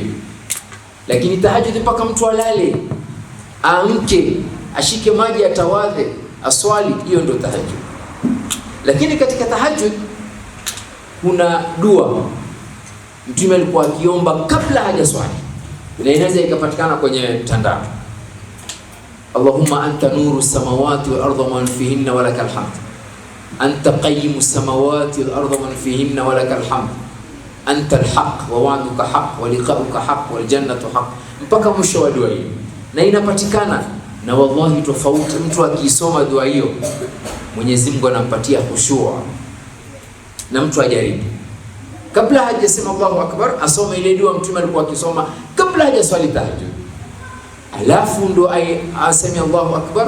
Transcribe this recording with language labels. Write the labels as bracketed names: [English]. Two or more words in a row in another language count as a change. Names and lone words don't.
[Swahili] Lakini tahajjud mpaka mtu alale, aamke, ashike maji, atawadhe, aswali, hiyo ndio tahajjud. Lakini katika tahajjud kuna dua Mtume alikuwa akiomba kabla hajaswali, na inaweza ikapatikana kwenye mtandao. [Arabic] اللهم أنت نور السماوات والأرض ومن فيهن ولك الحمد أنت قيم السماوات والأرض ومن فيهن ولك الحمد أنت الحق ووعدك حق ولقاؤك حق والجنة حق, [Swahili] mpaka mwisho wa dua hiyo. Na inapatikana, na wallahi tofauti, mtu akisoma dua hiyo Mwenyezi Mungu anampatia khushu'. Na mtu ajaribu kabla hajasema [Arabic] الله أكبر, [Swahili] asome ile dua Mtume alikuwa akisoma kabla hajaswali tahajjud, alafu ndo aseme [Arabic] الله أكبر.